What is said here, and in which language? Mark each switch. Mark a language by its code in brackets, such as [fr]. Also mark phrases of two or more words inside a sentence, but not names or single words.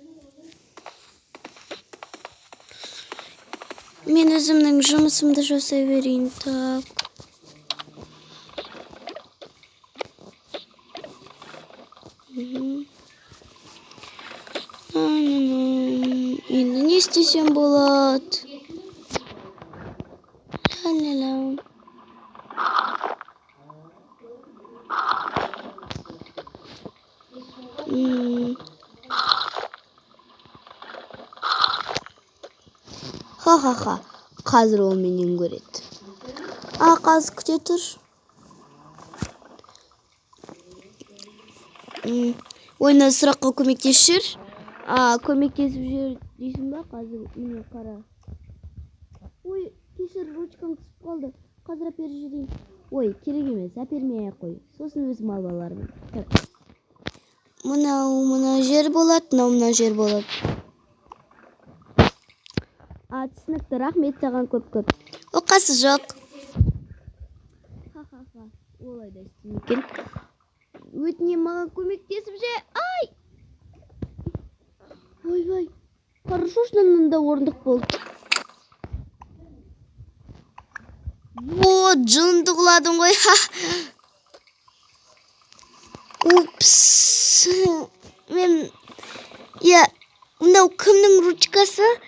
[kk] Мен өзімнің жұмысымды жасай берейін. Так. Енді не істесем болады? Ла-ла-ла. Ха-ха-ха. Қазір ол менен көреді. Қазір күте тұр. Ойына сұраққа көмектесіп жүр. Көмектесіп жүр дейсің ба? Қазір міне қара. Ой, кешір, ручкам түсіп қалды. Қазір әпер жүрейін. Ой, керек емес, әпермей қой. Сосын өзім алып алармын. Мына жер болады, мына жер болады. Түсінікті, рахмет саған көп. Оқасы жоқ. Ха-ха-ха, олай да істемекен. Өтінем маған көмектесіп же. Ай! Ой, [ru] хорошо, что [kk] мында орындық болды. Жынды құладым ғой. Упс. Мынау кімнің ручкасы?